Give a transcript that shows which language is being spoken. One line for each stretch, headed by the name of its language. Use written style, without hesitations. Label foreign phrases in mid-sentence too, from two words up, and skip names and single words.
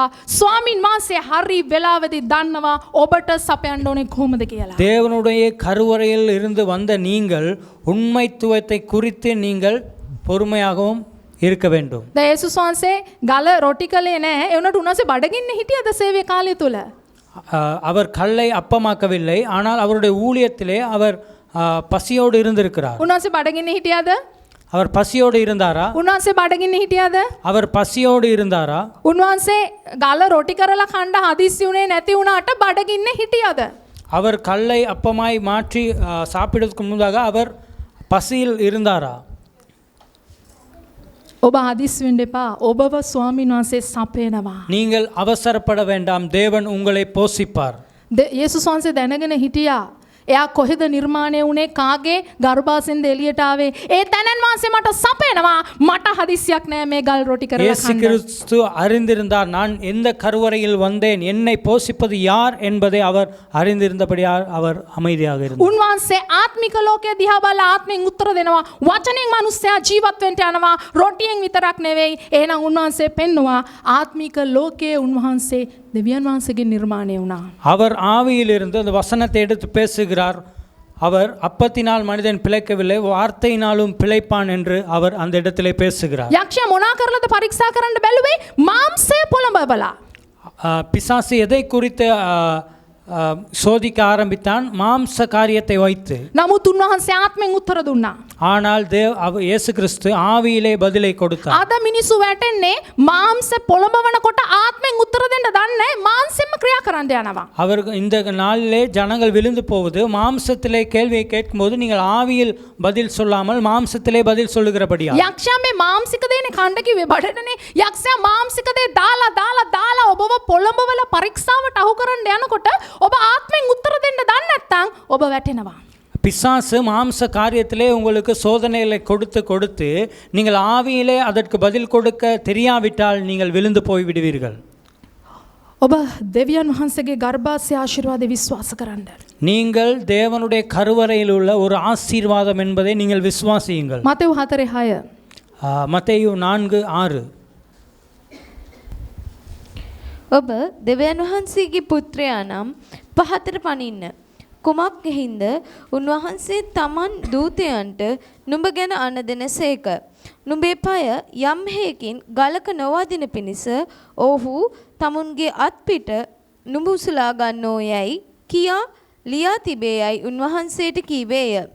Sinhala: ස්වාමින් වහන්සේ හරි වෙලාවෙදි දන්නවා ඔබට සපයන්න ඕනේ කොහොමද කියලා.
Tamil: தேவனுடைய கருவறையில் இருந்து வந்த நீங்கள் உண்மைத்துவத்தை குறித்து நீங்கள் பொறுமையாகவும் இருக்க வேண்டும்.
Sinhala: දැන් යේසුස් වහන්සේ ගල රොටි කලේ නැහැ. ඒ උනට උන්වහන්සේ බඩගින්නේ හිටියද සේවය කාලය තුල?
Tamil: அவர் கல்லை அப்பமாக்கவில்லை, ஆனால் அவருடைய ஊழியத்திலே அவர் பசியோடு இருந்திருக்கிறார்.
Sinhala: උන්වහන්සේ බඩගින්නේ හිටියද?
Tamil: அவர் பசியோடு இருந்தாரா?
Sinhala: උන්වහන්සේ බඩගින්නේ හිටියද?
Tamil: அவர் பசியோடு இருந்தாரா?
Sinhala: උන්වහන්සේ ගල රොටි කරලා කණ්ඩ හදිස්සි උනේ නැති වුණාට බඩගින්නේ හිටියද?
Tamil: அவர் கல்லை அப்பமாய் மாற்றி சாப்பிடுவதற்கு முன்னதாக அவர் பசியில் இருந்தாரா?
Sinhala: ඔබ හදිස් වෙන්න එපා. ඔබව ස්වාමීන් වහන්සේ සපයනවා.
Tamil: நீங்கள் அவசரப்பட வேண்டாம், தேவன் உங்களை போஷிப்பார்.
Sinhala: යේසුස් වහන්සේ දැනගෙන හිටියා. එයා කොහෙද නිර්මාණය වුණේ? කාගේ ගර්භාෂෙන්ද එළියට ආවේ? ඒ තැනන් වහන්සේ මට සපයනවා. මට හදිස්සියක් නෑ මේ ගල් රොටි කරලා இயேசு කන්න.
Tamil: கிறிஸ்து அறிந்திருந்தார், நான் எந்த கருவறையில் வந்தேன், என்னை போஷிப்பது யார் என்பதை அவர் அறிந்திருந்தபடியால் அவர் அமைதியாக இருந்தார்.
Sinhala: උන්වහන්සේ ආත්මික ලෝකයේ දිහා බලලා ආත්මෙන් උත්තර දෙනවා. වචනෙන් මිනිස්සයා ජීවත් වෙන්න යනවා. රොටියෙන් විතරක් නෙවෙයි. එහෙනම් උන්වහන්සේ පෙන්නවා ආත්මික ලෝකයේ උන්වහන්සේ දෙවියන් වහන්සේගේ නිර්මාණය වුණා.
Tamil: அவர் ஆவியிலிருந்து அந்த வசனத்தை எடுத்து பேசுகிறார். அவர் அப்பத்தினால் மனிதன் பிழைக்கவில்லை, வார்த்தையினாலும் பிழைப்பான் என்று அவர் அந்த இடத்திலே பேசுகிறார்.
Sinhala: යක්ෂයා මොනා කරලාද පරීක්ෂා කරන්න බැලුවේ? මාංශය පොළඹවලා.
Tamil: பிசாசு எதை குறித்து சோதிக்க ஆரம்பித்தான்? மாம்ச காரியத்தை வைத்து.
Sinhala: නමුත් උන්වහන්සේ ආත්මෙන් උත්තර දුන්නා.
Tamil: ஆனால் இயேசு கிறிஸ்து ஆவியிலே பதிலை கொடுத்தார்.
Sinhala: අද මිනිස්සු වැටෙන්නේ මාංශ පොළඹවනකොට ආත්මෙන් උත්තර දෙන්න දන්නේ මාංශෙන්ම ක්‍රියා කරන්න යනවා.
Tamil: அவர் இந்த நாளிலே ஜனங்கள் விழுந்து போவது மாம்சத்திலே கேள்வியை கேட்கும்போது நீங்கள் ஆவியில் பதில் சொல்லாமல் மாம்சத்திலே பதில் சொல்லுகிறபடியா?
Sinhala: යක්ෂයා මේ මාංශික දේනේ කණ්ඩ කිව්වේ බඩටනේ. යක්ෂයා මාංශික දේ දාලා ඔබව පොළඹවල පරීක්ෂාවට අහු කරන්න යනකොට ඔබ ආත්මෙන් උත්තර දෙන්න දන්නේ නැත්නම් ඔබ වැටෙනවා.
Tamil: பிசாசு மாம்ச காரியத்திலே உங்களுக்கு சோதனைகளை கொடுத்து நீங்கள் ஆவியிலே அதற்கு பதில் கொடுக்க தெரியாவிட்டால் நீங்கள் விழுந்து போய் விடுவீர்கள்.
Sinhala: ඔබ දෙවියන් වහන්සේගේ ගර්භාෂය ආශිර්වාද විශ්වාස කරන්න.
Tamil: நீங்கள் தேவனுடைய கருவறையில் உள்ள ஒரு ஆசீர்வாதம் என்பதை நீங்கள் விசுவாசியுங்கள்.
Sinhala: මතෙව් 4:6.
Tamil: மத்தேயு 4:6.
Sinhala: ඔබ දෙවියන් වහන්සේගේ පුත්‍රයා නම් පහතට පනින්න. කුමක් හින්ද උන්වහන්සේ තමන් දූතයන්ට නුඹ ගැන අණ දෙනසේක. නුඹේ පය යම් හේකින් ගලක නොවදින පිණිස ඔහු තමුන්ගේ අත්පිට නුඹ උසලා ගන්නෝ යයි කියා ලියා තිබේයයි උන්වහන්සේට කීවේය.